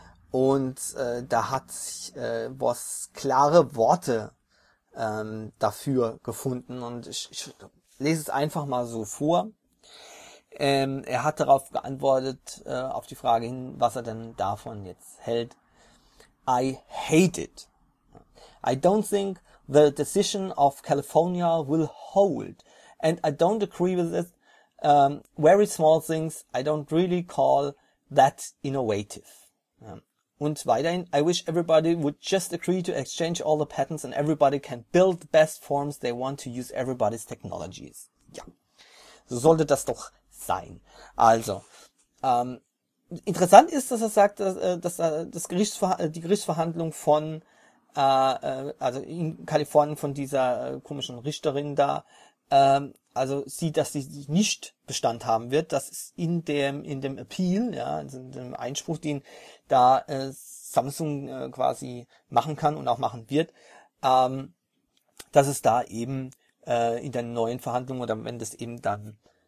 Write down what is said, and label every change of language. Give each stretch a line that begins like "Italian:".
German: Und da hat sich was klare Worte dafür gefunden, und ich lese es einfach mal so vor. Er hat darauf geantwortet, auf die Frage hin, was er denn davon jetzt hält.
English: I hate it. I don't think the decision of California will hold. And I don't agree with it. Very small things, I don't really call that innovative.
German: Und weiterhin,
English: I wish everybody would just agree to exchange all the patents and everybody can build the best forms they want to use everybody's technologies.
German: Ja, so sollte das doch sein. Also, interessant ist, dass er sagt, die Gerichtsverhandlung von, also in Kalifornien von dieser komischen Richterin da, also sieht, dass sie nicht Bestand haben wird, dass es in dem Appeal, ja, also in dem Einspruch, den da Samsung quasi machen kann und auch machen wird, dass es da eben in der neuen Verhandlung oder wenn das eben dann